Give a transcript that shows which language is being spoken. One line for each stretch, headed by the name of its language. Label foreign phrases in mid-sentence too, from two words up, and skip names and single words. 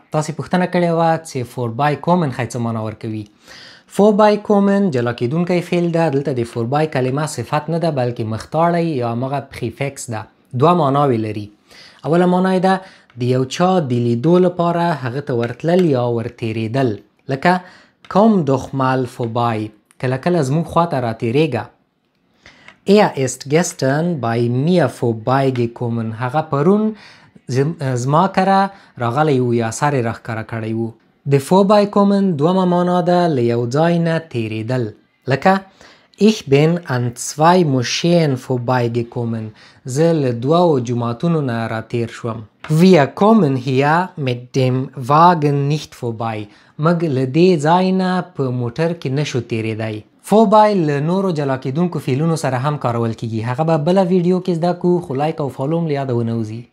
Pashto: تاسې پوښتنه کړې وه چې
German: vorbei kommen
Pashto: ښایي څه معنا ورکوي.
German: vorbei kommen
Pashto: جلا کېدونکی فعل ده. دلته د فوربای کلمه صفت نه ده بلکې مختاړی یا همغه پریفکس ده. دوه معناوې لري. اوله معنا یې ده د یو چا د لیدو لپاره هغه ته ورتلل یا ورتېرېدل.
German: لکه komm doch mal vorbei.
Pashto: کله کله زموږ خواته راتېرېږه.
German: Er ist gestern bei mir vorbeigekommen.
Pashto: هغه پرون زما کره راغلی و یا سر یې راښکاره کړی و. د vorbeikommen دومه معنا ده له یو ځای نه تېرېدل.
German: لکه Ich bin an 2 Moscheen vorbeigekommen.
Pashto: زه له 2 جوماتونو نه راتېر شوم.
German: Wir kommen hier mit dem Wagen nicht vorbei.
Pashto: موږ له دې ځای نه په موټر کې نشو تېرېدی. فوربای له نورو جلا کېدونکو فعلونو سره هم کارول کېږي. هغه به بله ویډیو کې زده کړو، خو لایک او فالو مو له یاده ونه وځي.